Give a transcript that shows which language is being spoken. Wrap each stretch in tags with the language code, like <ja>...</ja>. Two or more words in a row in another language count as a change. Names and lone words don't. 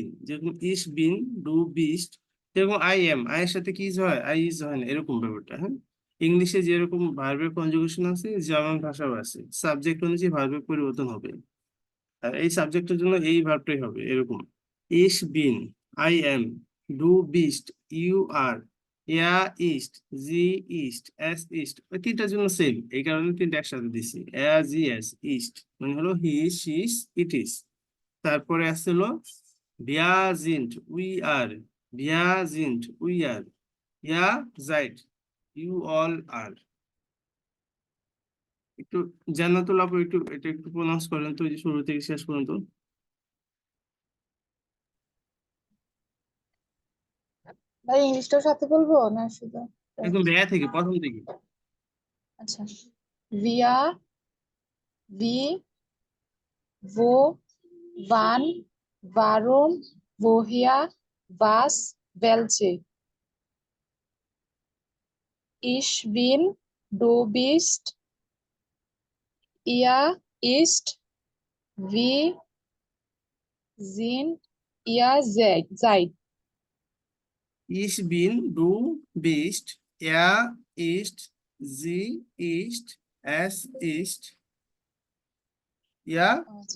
<bn>যেরকম</bn> <de>Ich bin du bist,</de> <bn>যেরকম</bn> <en>I am,</en> <bn>আই এর সাথে কি হয়,</bn> <en>I is</en> <bn>হয় না, এরকম ব্যাপারটা। হ্যাঁ, ইংলিশে যেরকম ভার্বের কনজুগেশন আছে, জার্মান ভাষাও আছে, সাবজেক্ট অনুযায়ী ভার্বের পরিবর্তন হবে। আর এই সাবজেক্টের জন্য এই ভার্বটাই হবে এরকম।</bn> <de>Ich bin,</de> <en>I am,</en> <de>du bist,</de> <en>you are,</en> <de>er ist, sie ist, es ist,</de> <bn>ওই তিনটার জন্য সেম, এই কারণে তিনটা একসাথে দিছি।</bn> <de>er sie es ist</de> <bn>মানে হলো</bn> <en>he, she, it is.</en> <bn>তারপরে আসছিল</bn> <de>wir sind,</de> <en>we are,</en> <de>wir sind,</de> <en>we are,</en> <de>ihr seid,</de> <en>you all are.</en> <bn>একটু জান্নাতুল আপু, একটু এটা একটু প্রনাউন্স করেন তো, এই যে শুরু থেকে শেষ পর্যন্ত। ভাই ইংলিশটাও সাথে বলবো না শুধু? একদম বেয়া থেকে, প্রথম থেকে। আচ্ছা,</bn> <de>wer, wie, wo, van, warum, woher, was, welche. Ich bin, du bist, ihr ist, wir sind, ihr seid. Ich bin, du bist, er ist, sie ist, es ist, ihr</de> <bn>আচ্ছা</bn>